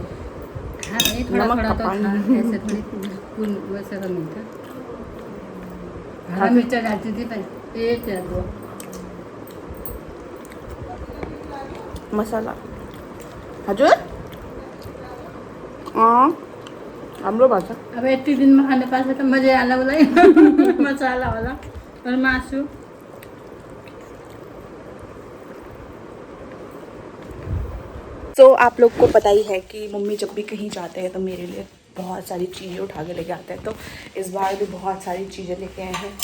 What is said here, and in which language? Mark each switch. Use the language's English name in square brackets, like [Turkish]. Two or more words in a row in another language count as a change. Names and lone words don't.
[Hindi] हाँ नहीं, थोड़ा नमक थोड़ा का तो पानी। था, ऐसे थोड़ी फूल वैसे तो नहीं था। हरा मिर्चा डालती थी पर 1 या 2 [Nepali] मसाला हजुर हाम्रो भाषा। अब यति दिनमा खाने पास त मजा आला उसलाई मसाला वाला और मासु। [Hindi] तो आप लोग को पता ही है कि मम्मी जब भी कहीं जाते हैं तो मेरे लिए बहुत सारी चीज़ें उठा के लेके आते हैं, तो इस बार भी बहुत सारी चीज़ें लेके आए हैं।